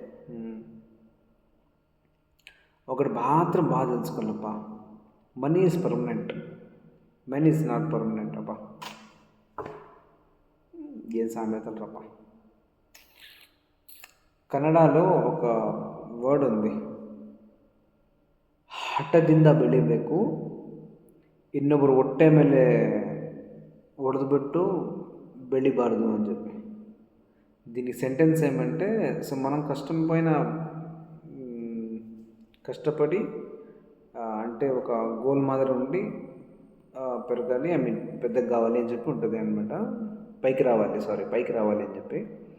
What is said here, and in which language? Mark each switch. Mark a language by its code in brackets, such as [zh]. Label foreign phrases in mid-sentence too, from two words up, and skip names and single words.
[te] ఒకటి మాత్రం బాగా తెలుసుకోవాలప్ప, [en] money is permanent, money is not permanent [te] అబ్బా. ఏం సామెతలు రప్ప. కన్నడలో ఒక వర్డ్ ఉంది, [kn] ಹಠದಿಂದ ಬೆಳಿಬೇಕು, ಇನ್ನೊಬ್ಬರು ಹೊಟ್ಟೆ ಮೇಲೆ ಹೊಡೆದ್ಬಿಟ್ಟು ಬೆಳಿಬಾರ್ದು [te] అని చెప్పి. దీనికి సెంటెన్స్ ఏమంటే, సో మనం కష్టపడి అంటే ఒక గోల్ మాదిరి ఉండి పెరగాలి, పెద్దగా కావాలి అని చెప్పి ఉంటుంది అనమాట. పైకి రావాలి అని చెప్పి.